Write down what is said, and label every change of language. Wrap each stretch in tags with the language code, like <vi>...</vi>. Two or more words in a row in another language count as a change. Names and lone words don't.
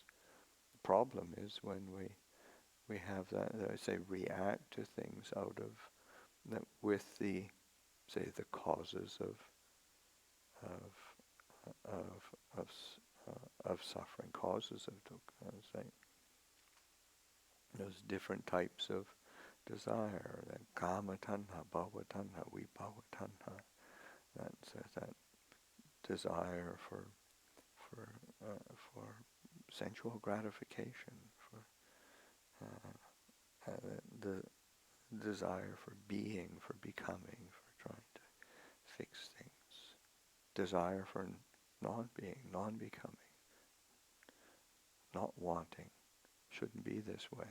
<en>The problem is when we have that, I say, react to things out of that with the, say, the causes of suffering, causes of dukkha. Say, there's different types of desire, that</en> <pi>kama tanha, bhava tanha, vibhava tanha.</pi> <en>That desire for sensual gratification, for the desire for being, for becoming, for trying to fix things, desire for non-being, non-becoming, not wanting, shouldn't be this way.</en>